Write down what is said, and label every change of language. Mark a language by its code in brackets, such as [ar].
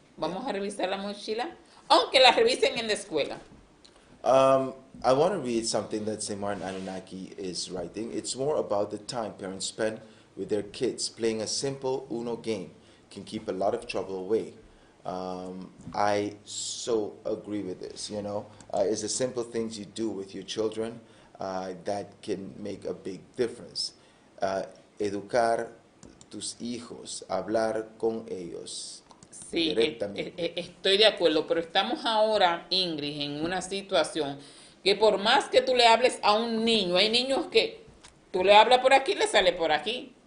[es] Vamos a revisar la mochila, aunque la revisen en la escuela. [en] I want to read something that St. Martin Anunnaki is writing. It's more about the time parents spend with their kids. Playing a simple Uno game can keep a lot of trouble away. I so agree with this, you know. It's the simple things you do with your children that can make a big difference. [es] Educar tus hijos, hablar con ellos. Sí, Directamente. estoy de acuerdo, pero estamos ahora, Ingrid, en una situación que por más que tú le hables a un niño, hay niños que tú le hablas por aquí, le sale por aquí.